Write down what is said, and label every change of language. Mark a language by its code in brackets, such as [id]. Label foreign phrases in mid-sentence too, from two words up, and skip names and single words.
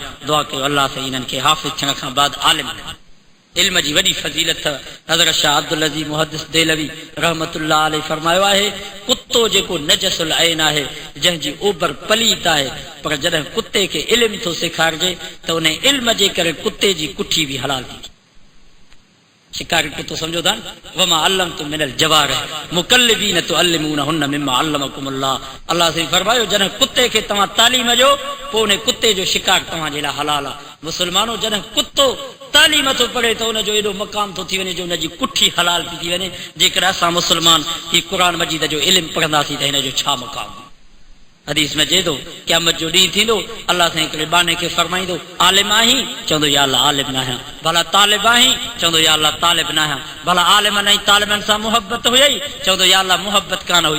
[sd] दुआ कयो अल्लाह से इन्हनि खे हाफ़िज़ थियण खां बाद आलिम इल्म जी वॾी फज़ीलत हज़रत शाह अब्दुल अज़ीज़ मुहद्दिस देलवी रहमतुल्लाह अलैहि फरमायो आहे कुत्तो जेको [ar] نجس العين [sd] आहे जंहिंजी ओभर पलीत आहे पर जॾहिं कुते खे इल्म थो सेखारिजे त उन इल्म जे करे कुते जी कुठी बि हलाल थी शिकारी कुत्तो सम्झो था [ar] وما علمتم من الجوارح مكلبين تعلمونهن مما علمكم الله. [sd] अल्लाह से फरमायो जॾहिं कुते खे तव्हां तालीम ॾियो पोइ उन कुते जो शिकार तव्हां जे लाइ हलाल आहे। मुस्लमानो जॾहिं कुत्तो तालीम थो पढ़े त उनजो एॾो मक़ाम थो थी वञे जो उनजी कुठी हलाल थी थी वञे। जेकर असां मुस्लमान ही क़ुर मजीद जो इल्म पढ़ंदासीं त हिनजो छा मक़ाम? हदीस में चए थो क़यामत जो ॾींहुं थींदो अल्लाह साईं हिकिड़े बाने खे फरमाईंदो आलिम आहीं चवंदो या अल्लाह आलिम न आहियां भला तालिब आहीं चवंदो या अल्लाह तालिब न आहियां भला आलिमनि ऐं तालिबनि सां मुहबत हुई चवंदो या अल्लाह मुहबत कान हुई।